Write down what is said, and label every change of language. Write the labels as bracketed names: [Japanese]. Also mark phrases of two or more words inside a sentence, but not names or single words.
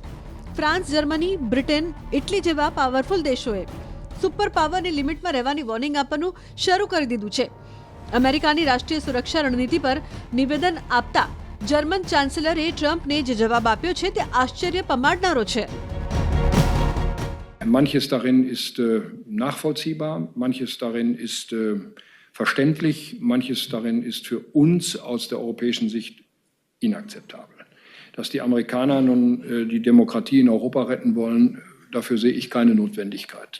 [Gujarati] ફ્રાન્સ, જર્મની, બ્રિટન, ઇટલી જેવા પાવરફુલ દેશોએ [English] super powerની [Gujarati] લિમિટમાં રહેવાની વોર્નિંગ આપવાનું શરૂ કરી દીધું છે. અમેરિકાની રાષ્ટ્રીય સુરક્ષા રણનીતિ પર નિવેદન આપતા જર્મન ચાન્સેલરે ટ્રમ્પને જે જવાબ આપ્યો છે તે આશ્ચર્ય પમાડનારો છે. [German] Manches darin ist nachvollziehbar, manches darin ist verständlich, manches darin ist für uns aus der europäischen Sicht inakzeptabel. Dass die Amerikaner nun die Demokratie in Europa retten wollen, dafür sehe ich keine Notwendigkeit.